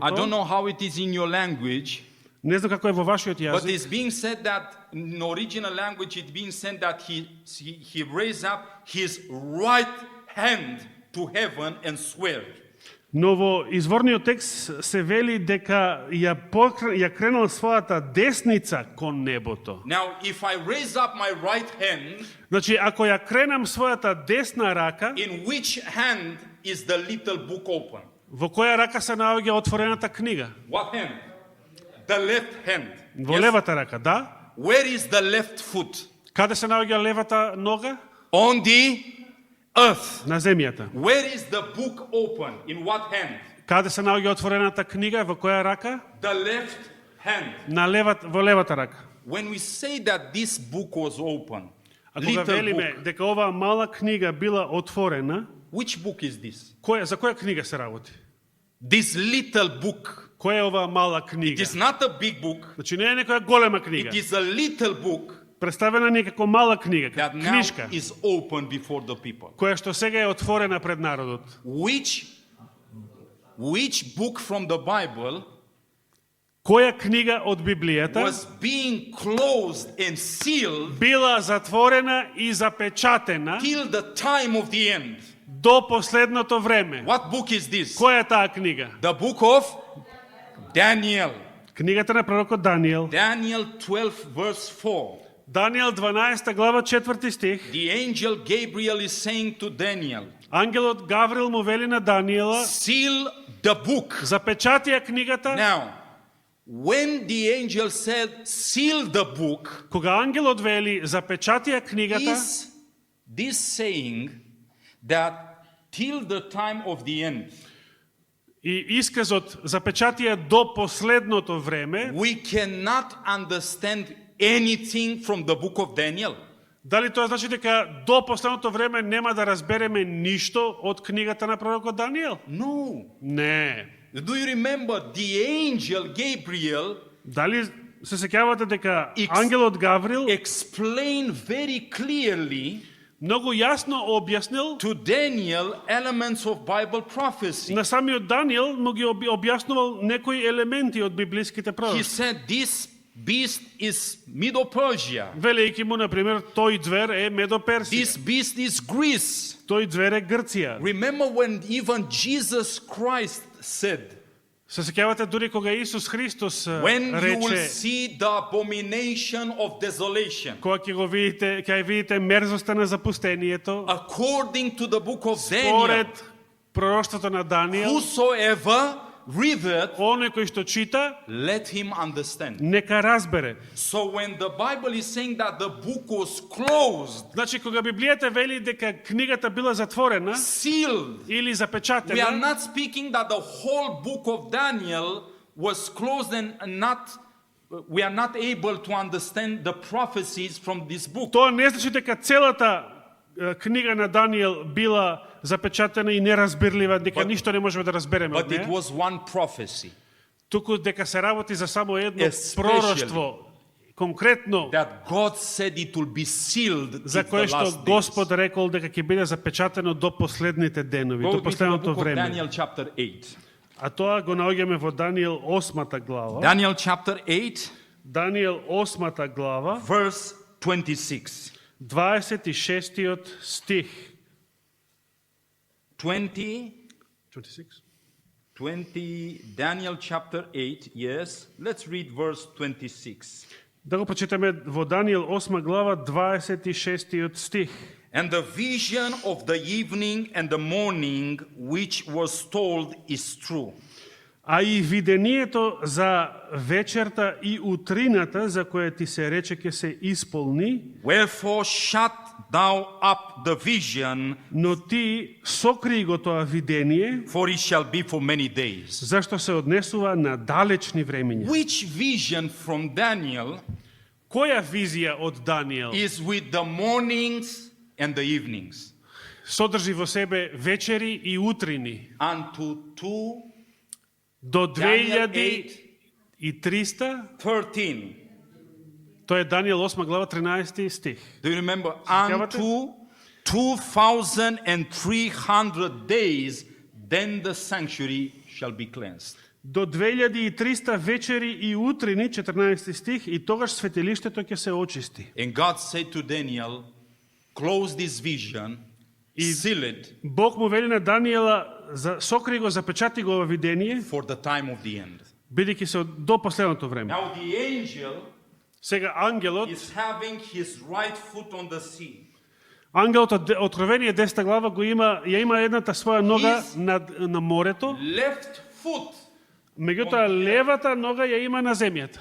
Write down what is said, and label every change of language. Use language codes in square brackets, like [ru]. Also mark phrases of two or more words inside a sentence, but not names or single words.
[en] I don't know how it is in your language, [mk] не знам како е во вашиот [en] but [mk] јазик, [en] it's being said that in original language it's being said that he raised up his right hand to heaven and swear. [mk] но во изворниот текст се вели дека ја кренал својата десница кон небото. [en] Now, if I raise up my right hand, [mk] Значи, ако ја кренам својата десна рака, [en] in which hand is the little book open? [mk] во која рака се наоѓа отворената книга? [en] What hand? The left hand. [mk] Во [en] Yes? [mk] левата рака, да? [en] Where is the left foot? [mk] Каде се наоѓа левата нога? [en] On the earth. [mk] На земјата. [en] Where is the book open? In what hand? [mk] Каде се наоѓа отворената книга? Во која рака? [en] The left hand. [mk] Во левата рака. [en] When we say that this book was open, [mk] А кога [en] little [mk] велиме [en] book, [mk] дека оваа мала книга била отворена, [en] which book is this? [mk] за која книга се работи? [en] This little book. [mk] Која е оваа мала [en] It [mk] книга? [en] is not a big book. [mk] Значи не е некоја голема книга. [en] It is a little book [mk] Представена ни како мала книга, [en] that [mk] како [en] now [mk] книжка, [en] is open before the people. [mk] која што сега е отворена пред народот. [en] Which book from the Bible [mk] Која книга од Библијата [en] was being closed and sealed [mk] била затворена и запечатена [en] till the time of the end? [mk] до последното време? [en] What book is this? [mk] Која е таа книга? [en] The book of Daniel. [mk] Книгата на пророкот Даниел. [en] Daniel 12 verse 4. [mk] Даниел 12 глава 4 стих. [en] The angel Gabriel is saying to Daniel, [mk] Ангелот Гаврил му вели на Даниела, [en] seal the book. [mk] запечати ја книгата. [en] Now, when the angel said seal the book, [mk] Кога ангелот вели запечати ја книгата, [en] is this saying that till the time of the end, [mk] и исказот запечати ја до последното време, [en] we cannot understand anything from the book of Daniel? [mk] дали тоа значи дека до последното време нема да разбереме ништо од книгата на пророкот Даниел? [en] No. [mk] Не. [en] Do you remember the angel Gabriel [mk] Дали се сеќавате дека ангелот Гаврил [en] explained very clearly [mk] многу јасно објаснил [en] to Daniel elements of Bible prophecy? [mk] на самиот Даниел, му ги објаснувал некои елементи од библиските [en] He [mk] пророци. [en] said this beast is Medo-Persia. [mk] Велејќи му, например, тој звер е Медоперсија, [en] This beast is Greece. [mk] тој звер е Грција. [en] Remember when even Jesus Christ said, [mk] Се сеќавате дури кога Исус Христос [en] when you will [mk] рече, [en] see the abomination of desolation, [mk] кога ќе го видите, ќе ја видите мерзоста на запустението, [en] according to the book of Daniel, [mk] според пророштвото на Даниел, [en] whosoever readeth, [mk] оној кој што чита, [en] let him understand. [mk] нека разбере. [en] So when the Bible is saying that the book was closed, [mk] Значи, кога Библијата вели дека книгата била затворена [en] sealed, [mk] или [en] we are [mk] запечатена, [en] not speaking that the whole book of Daniel was closed and we are not able to understand the prophecies from this book. [mk] тоа не значи дека целата книга на Даниел била запечатена и неразбирлива, дека ништо не можеме да разбереме од [en] But it [mk] неа. [en] was one prophecy [mk] Туку дека се работи за само едно [en] Especially [mk] пророштво, конкретно, [en] that God said it will be sealed [mk] за [en] till [mk] кое [en] the [mk] што [en] last days. [mk] Господ рекол дека ќе биде запечатено до последните денови, [en] Go [mk] до [en] with me to the [mk] последното [en] book of [mk] време. [en] Daniel chapter 8. [mk] А тоа го наоѓаме во Даниел 8 глава. [en] Daniel chapter 8 [mk] Даниел 8 глава, [en] verse 26. [mk] 26 стих. 20 26. 20, [en] Daniel chapter 8, yes. Let's read verse 26. [mk] Да го прочитаме во Даниел 8 глава 26 стих. [en] And the vision of the evening and the morning which was told is true. [mk] А и видението за вечерта и утрината, за кое ти се рече ќе се исполни, [en] Wherefore shut thou up the vision, [mk] но ти сокри го тоа видение, [en] for it shall be for many days. [mk] зашто се однесува на далечни времиња. [en] Which vision from Daniel [mk] Која визија од Даниел [en] is with the mornings and the evenings? [mk] содржи во себе вечери и утрини [en] Unto 2 [mk] до Daniel 2300, 13. тоа е Даниел 8 глава 13 стих. [en] Do you remember? [mk] Сеќавате? [en] Unto 2300 days, then the sanctuary shall be cleansed. [mk] До 2300 вечери и утрини, 14 стих, и тогаш светилиштето ќе се очисти. [en] And God said to Daniel, close this vision, seal it [mk] Бог му вели на Даниела, сокри го, запечати го ова видение, [en] for the time of the end. [mk] бидејќи се до последното време. [en] Now the angel [mk] Сега ангелот, [en] is having his right foot on the sea. [mk] ангелот од Откровение 10 глава го има, ја има едната своја нога на морето, [en] Left foot, [mk] меѓутоа левата нога ја има на земјата.